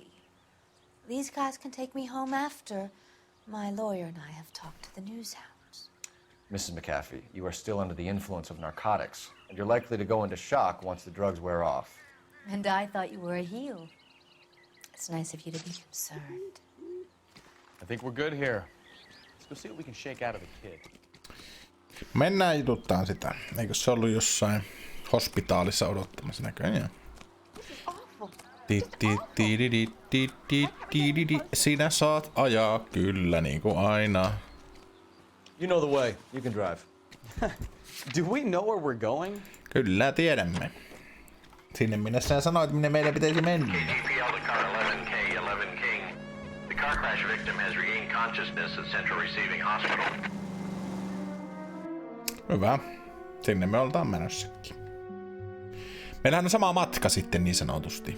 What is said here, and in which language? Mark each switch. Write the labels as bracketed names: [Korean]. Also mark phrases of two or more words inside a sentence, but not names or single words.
[English] These guys can take me home after my lawyer and I have talked to the news hounds. Mrs. McAfee, you are still under the influence of narcotics, and you're likely to go into shock once the drugs wear off. And I thought you were a heel. It's nice of you to be concerned. I think we're good here. Let's go see what we can shake out of the kid. [Finnish] Mennään jututtaan sitä. Eikö se ollut jossain hospitaalissa odottamassa näköjään? Sinä saat ajaa kyllä niinku aina. [English] You know the way. You can drive. Do we know where we're going? [Finnish] Kyllä tiedämme. Sinne minne sä sanoit, minne meidän pitäisi mennä. [English] The car crash victim has regained consciousness at Central Receiving Hospital. [Finnish] Hyvä. Sinne me oltaan menossakkin. Meillähän on sama matka sitten niin sanotusti.